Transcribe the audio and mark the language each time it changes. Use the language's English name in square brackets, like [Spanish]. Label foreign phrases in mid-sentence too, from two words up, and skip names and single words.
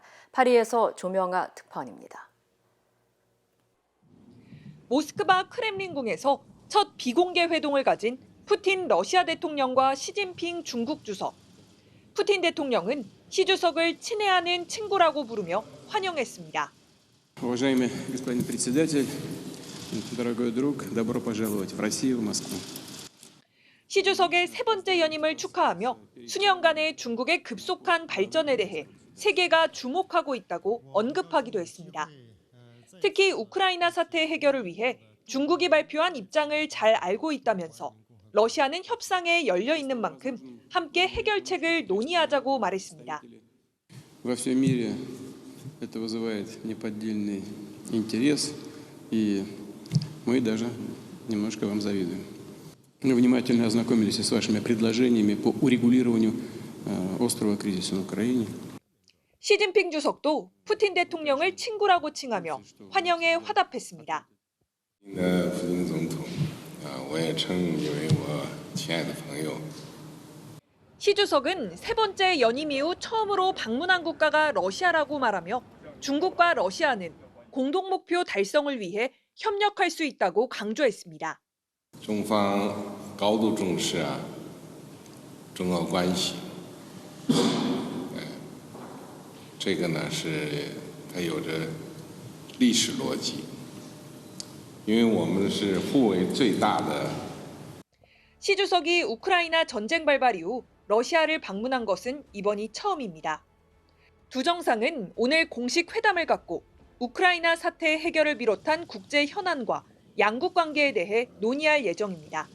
[Korean] 파리에서 조명아 특파원입니다. 모스크바 크렘린궁에서 첫 비공개 회동을 가진 푸틴 러시아 대통령과 시진핑 중국 주석. 푸틴 대통령은 시 주석을 친애하는 친구라고 부르며 환영했습니다. [Russian] Уважаемый господин председатель, дорогой друг, добро пожаловать в Россию, в Москву. [Korean] 시 주석의 세 번째 연임을 축하하며 수년간의 중국의 급속한 발전에 대해 세계가 주목하고 있다고 언급하기도 했습니다. 특히 우크라이나 사태 해결을 위해 중국이 발표한 입장을 잘 알고 있다면서 러시아는 협상에 열려 있는 만큼 함께 해결책을 논의하자고 말했습니다. [Russian] Во всем мире это вызывает неподдельный интерес, и мы даже немножко вам завидуем. Мы внимательно ознакомились с вашими предложениями по урегулированию острого кризиса на Украине. [Korean] 시진핑 주석도 푸틴 대통령을 친구라고 칭하며 환영에 화답했습니다. 시 주석은 세 번째 연임 이후 처음으로 방문한 국가가 러시아라고 말하며 중국과 러시아는 공동 목표 달성을 위해 협력할 수 있다고 강조했습니다. [Chinese] 中方高度重视中俄关系。这个呢是它有着历史逻辑，因为我们是互为最大的。 [Korean] 시 주석이 우크라이나 전쟁 발발 이후 러시아를 방문한 것은 이번이 처음입니다. 두 정상은 오늘 공식 회담을 갖고 우크라이나 사태 해결을 비롯한 국제 현안과 양국 관계에 대해 논의할 예정입니다.